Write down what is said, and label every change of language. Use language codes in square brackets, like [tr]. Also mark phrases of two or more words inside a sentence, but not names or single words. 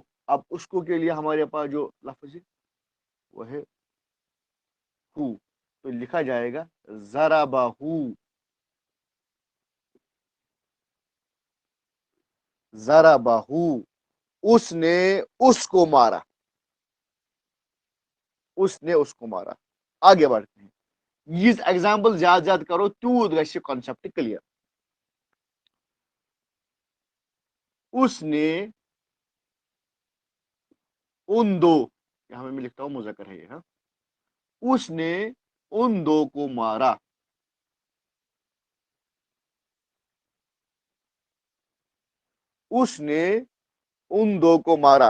[ur] اب اس کو کے لیے ہمارے پاس جو لفظ ہے وہ ہے ہو, تو لکھا جائے گا ضربہ, ضربہ, اس نے اس کو مارا, اس نے اس کو مارا. آگے بڑھتے ہیں. [ks] یہ ایگزامپل زیادہ زیادہ کرو تیوت گژھِ [en] concept clear. [ur] اس نے ان دو, یہاں میں لکھتا ہوں مذکر ہے یہ, ہاں, اس نے ان دو کو مارا. اس نے ان دو کو مارا.